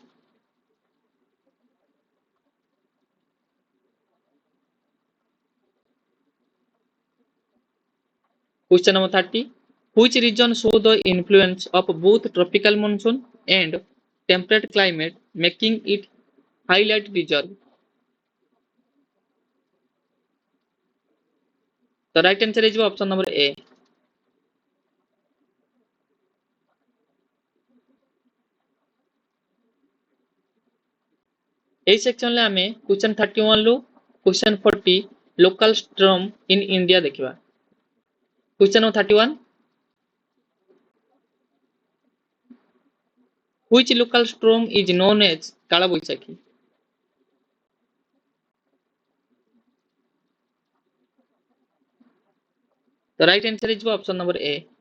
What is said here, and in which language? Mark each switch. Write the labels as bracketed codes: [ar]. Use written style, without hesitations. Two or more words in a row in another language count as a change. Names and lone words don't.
[en] Question number 30. Which region show the influence of both tropical monsoon and temperate climate, making it highlight reserve? The right answer is option number A. [or] এই ସେକ୍ସନରେ ଆମେ क्वेश्चन 31 ରୁ क्वेश्चन 40 [en] local storm in India [or] ଦେଖିବା। [en] Question number 31. Which local storm is known as Kala Boishakhi? The right answer is option number A.